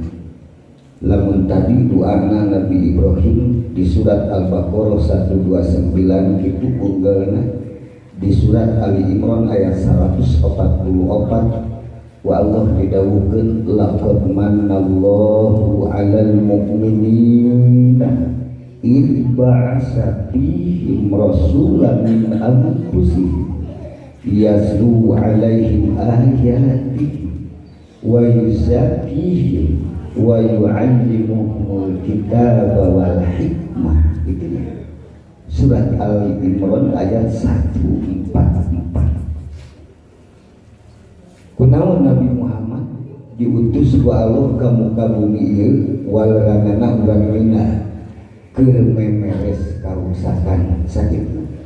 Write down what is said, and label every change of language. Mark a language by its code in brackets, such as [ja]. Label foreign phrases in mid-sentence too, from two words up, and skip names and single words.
[su] Lamun tadi doana Nabi Ibrahim di surat Al-Baqarah 129 kitu unggalna, di surat Ali Imran ayat 144 wa Allah didawukeun [ar] لقد من الله على المؤمنين إذ بعث فيهم رسولا من أنفسهم يتلو عليهم آياته ويزكيهم ويعلمهم الكتاب والحكمة. [su] Itu surat Ali Imran ayat 144. Kunaon Nabi Muhammad diutus ku Allah ka muka bumi ieu walranana urang leuna keur memeres karusakan sakitu.